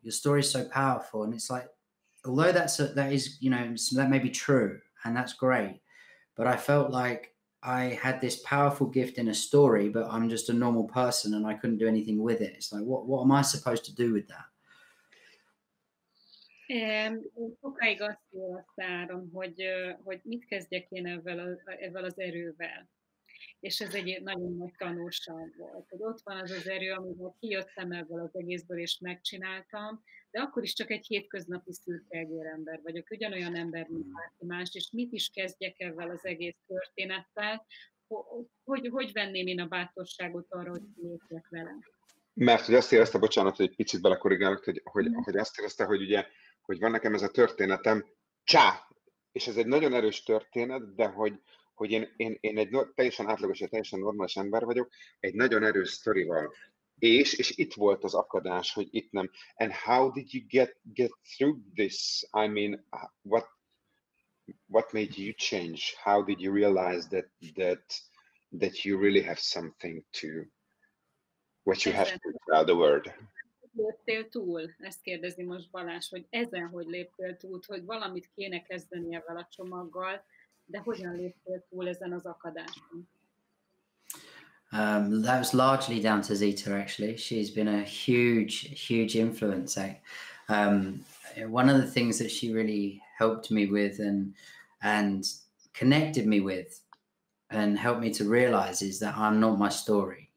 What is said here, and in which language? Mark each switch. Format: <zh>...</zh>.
<en>Your story's so powerful. And it's like, although that may be true, and that's great, but I felt like I had this powerful gift in a story, but I'm just a normal person and I couldn't do anything with it. It's like, what am I supposed to do with that?</en> <hu>Sokáig azt éreztem, hogy mit kezdjek én ezzel az erővel. És ez egy nagyon nagy tanulság volt, hogy ott van az az erő, amivel kijöttem ebből az egészből, és megcsináltam, de akkor is csak egy hétköznapi szürke ember vagyok, ugyanolyan ember, mint bárki más, és mit is kezdjek ezzel az egész történettel, hogy venném én a bátorságot arra, hogy kilépjek vele. Mert hogy azt érezte, bocsánat, hogy egy picit belekorrigálok, hogy azt érezte, hogy ugye, hogy van nekem ez a történetem, és ez egy nagyon erős történet, de hogy én egy teljesen átlagos, teljesen normális ember vagyok, egy nagyon erős sztorival. És itt volt az akadás, hogy itt nem.</hu> <en>And how did you get through this? I mean, what made you change? How did you realize that you really have something to, what you have to tell the world?</en> <hu>Léptél túl? Ezt kérdezi most Balázs, hogy ezen hogy léptél túl, hogy valamit kéne kezdeni ezzel a csomaggal, de hogyan léptél túl ezen az akadáson?</hu> <en>That was largely down to Zita, actually. She's been a huge influence. One of the things that she really helped me with and connected me with and helped me to realize is that I'm not my story.</en>